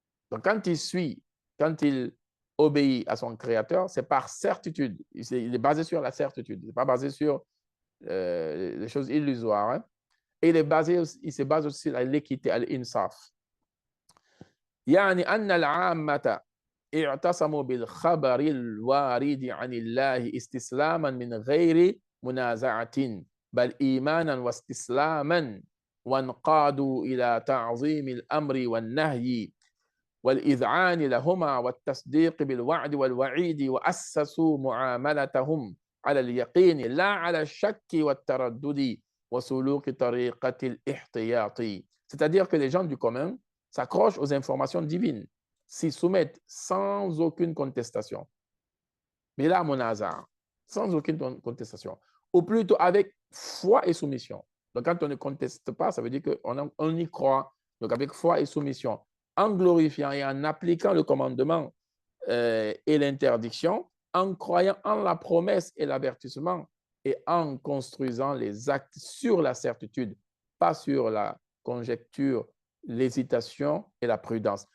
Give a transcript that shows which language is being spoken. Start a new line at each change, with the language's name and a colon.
French: Donc, quand il obéit à son Créateur, c'est par certitude. Il est basé sur la certitude. Il n'est pas basé sur les choses illusoires. Hein? Et il se base aussi sur l'équité, à l'insaf.
Arabic: يعني أن العامة اعتصموا بالخبر الوارد عن الله استسلاما من غير منازعة بل إيمانا واستسلاما وانقادوا إلى تعظيم الأمر والنهي والإذعان لهما والتصديق بالوعد والوعيد وأسسوا معاملتهم على اليقين لا على الشك والتردد وسلوك طريقة الاحتياط.
French: C'est-à-dire que les gens du commun s'accrochent aux informations divines, s'y soumettent sans aucune contestation. Mais là, mon hasard, sans aucune contestation, ou plutôt avec foi et soumission. Donc, quand on ne conteste pas, ça veut dire qu'on y croit. Donc, avec foi et soumission, en glorifiant et en appliquant le commandement et l'interdiction, en croyant en la promesse et l'avertissement et en construisant les actes sur la certitude, pas sur la conjecture, l'hésitation et la prudence.